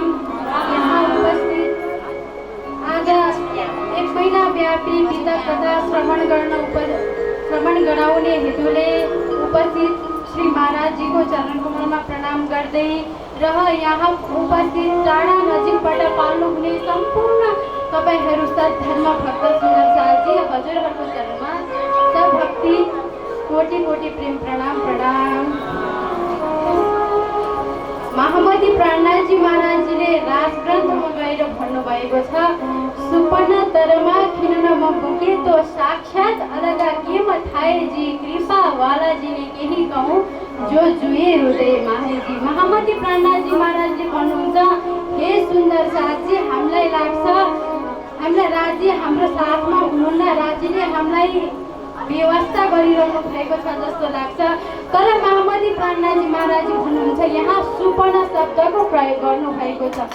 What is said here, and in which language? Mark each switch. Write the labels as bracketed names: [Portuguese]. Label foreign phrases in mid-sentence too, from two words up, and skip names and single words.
[Nepali] यहाँ उपस्थित आज 1 महिनाव्यापी गीता कथा श्रवण गराउने हेतुले उपस्थित श्री महाराजजीको चरण कमलमा प्रणाम गर्दै र यहाँ उपस्थित टाढा नजिकबाट पाल्नुहुने सम्पूर्ण तपाईँहरू सद्धर्म भक्त सुन्दर साथी हजुरहरूको चरणमा सभक्ति कोटि कोटि प्रेम प्रणाम प्रणाम। महामती प्राणनाथजी महाराजजीले राजग्रन्थमा गएर भन्नुभएको छ, [Hindi] सुपर्ण तरमा किन म पुगे तो साक्षात अलगा के म थाहे जी कृपा वालाजी ने केही कहूँ जो जुए हृदय माहेजी। [Nepali] महामती प्राणनाथजी महाराजले भन्नुहुन्छ, हे सुन्दर साथजी, हामीलाई लाग्छ हामीलाई राज्य हाम्रो साथमा हुनुहुन्न, राज्यले हामीलाई व्यवस्था गरिरहनु भएको छ जस्तो लाग्छ। तर महामती प्राणनाथजी महाराजजी भन्नुहुन्छ, यहाँ सुपर्ण शब्दको प्रयोग गर्नुभएको छ।